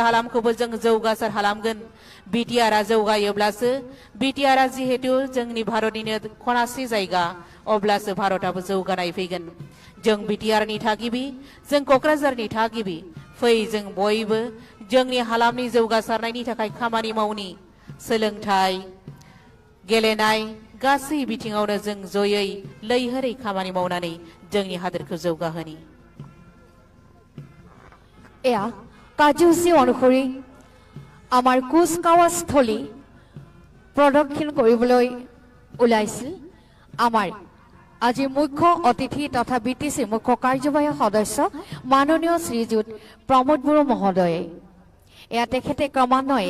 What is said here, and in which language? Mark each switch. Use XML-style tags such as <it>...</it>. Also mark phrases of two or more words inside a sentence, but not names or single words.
<brx>हालामखौबो जों जौगासार खालामगोन बिटिआरआ जौगायोब्लासो बिटिआरआ जिहेतु जोंनि भारतनिनो खनासे जायगा अब्लासो भारतआबो जौगानाय फैगोन जों बिटिआरनि थागिबि जों क'क्राझारनि थागिबि फै जों बयबो जोंनि हालामनि जौगासारनायनि थाखाय खामानि मावनि सोलोंथाइ गेलेनाय गासै बिथिङावनो जों जयै लैहोरै खामानि मावनानै जोंनि हादोरखौ जौगाहोनि</brx> <as>এয়া কাৰ্যসূচী অনুসৰি আমাৰ কুচকাৱাজ স্থলী প্ৰদক্ষিণ কৰিবলৈ ওলাইছিল আমাৰ আজি মুখ্য অতিথি তথা বিটিচি মুখ্য কাৰ্যবাহী সদস্য মাননীয় শ্ৰীযুত প্ৰমোদ বড়ো মহোদয়ে এয়া তেখেতে ক্ৰমান্বয়ে</as>